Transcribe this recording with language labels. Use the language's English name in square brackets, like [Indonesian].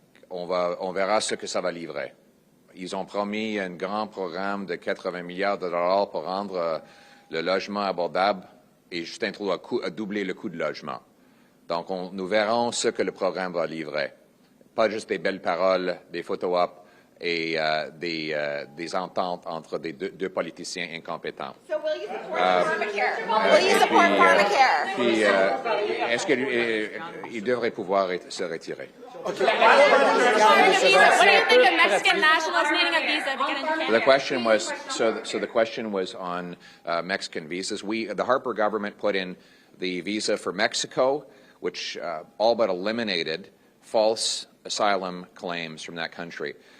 [French] On verra ce que ça va livrer. Ils ont promis un grand programme de 80 milliards de dollars pour rendre le logement abordable et Justin Trudeau a doublé le coût de logement. Donc, nous verrons ce que le programme va livrer. Pas juste des belles paroles, des photo-op et des ententes entre deux politiciens incompétents. [English] So will you support pharmacare? Will you support pharmacare? [French] Puis, est-ce qu'il devrait pouvoir se retirer? [English] What do you think of Mexican nationals needing a visa to get into Canada? The question was the question was on Mexican visas. The Harper government put in the visa for Mexico, which all but eliminated false asylum claims from that country.